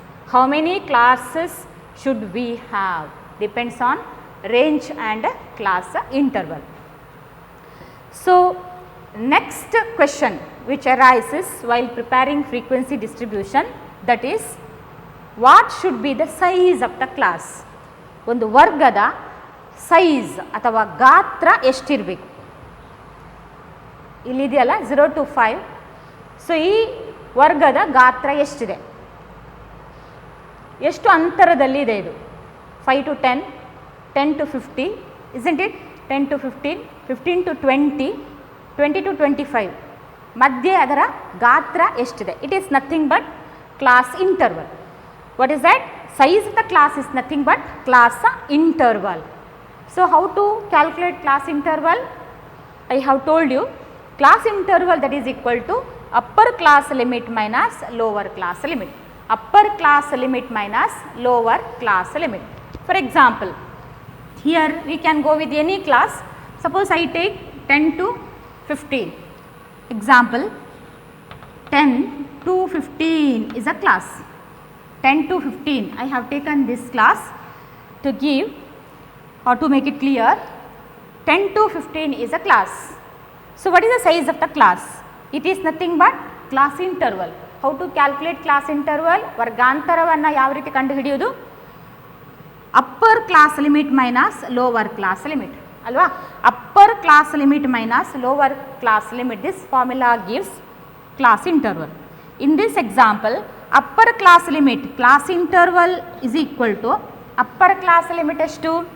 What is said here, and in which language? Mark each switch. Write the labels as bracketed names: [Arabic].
[English] How many classes should we have? Depends on range and class interval. So, next question which arises while preparing frequency distribution, that is what should be the size of the class? [Kannada] ಒಂದು ವರ್ಗದ size ಅಥವಾ ಗಾತ್ರ ಎಷ್ಟಿರಬೇಕು? ಇಲ್ಲಿದೆಯಲ್ಲ 0 to 5. So ಈ ವರ್ಗದ ಗಾತ್ರ ಎಷ್ಟಿದೆ? ಎಷ್ಟು ಅಂತರದಲ್ಲಿ ಇದೆ ಇದು? 5 to 10, 10 to 50, [English] isn't it? [Kannada] 10 to 15, 15 to 20, 20 to 25 ಮಧ್ಯೆ ಅದರ ಗಾತ್ರ ಎಷ್ಟಿದೆ? [English] It is nothing but class interval. What is that? Size of the class is nothing but class interval. So, how to calculate class interval? I have told you, class interval that is equal to upper class limit minus lower class limit. Upper class limit minus lower class limit. For example, here we can go with any class. Suppose I take 10 to 15. Example, 10 to 15 is a class. 10 to 15, I have taken this class to give or to make it clear. 10 to 15 is a class. So, what is the size of the class? It is nothing but class interval. How to calculate class interval? [Kannada] ವರ್ಗಾಂತರವನ್ನು ಯಾವ ರೀತಿ ಕಂಡು ಹಿಡಿಯೋದು? [English] Upper class limit minus lower class limit ಅಲ್ವಾ? Upper class limit minus lower class limit, this formula gives class interval. In this example, upper class limit class interval is equal to upper class limit ಎಷ್ಟು?